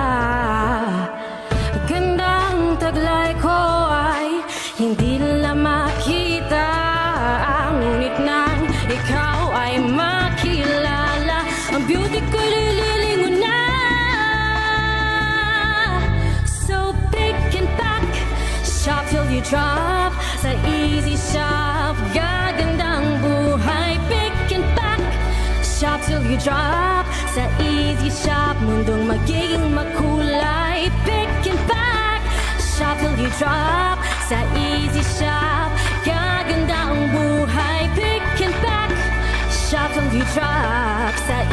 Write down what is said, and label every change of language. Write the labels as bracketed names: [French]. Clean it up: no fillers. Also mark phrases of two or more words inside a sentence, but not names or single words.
[Filipino] Gandang taglay ko ay hindi nila makita. Ngunit nang ikaw ay makilala, ang beauty ko lililingon na. [English] So pick and pack, shop till you drop. [Filipino] Sa easy shop, gagandang buhay. [English] Shop till you drop. [Filipino] Sa easy shop, mundong magiging makulay. [English] Pick and pack. Shop till you drop. [Filipino] Sa easy shop, gaganda ang buhay. [English] Pick and pack. Shop till you drop. Sa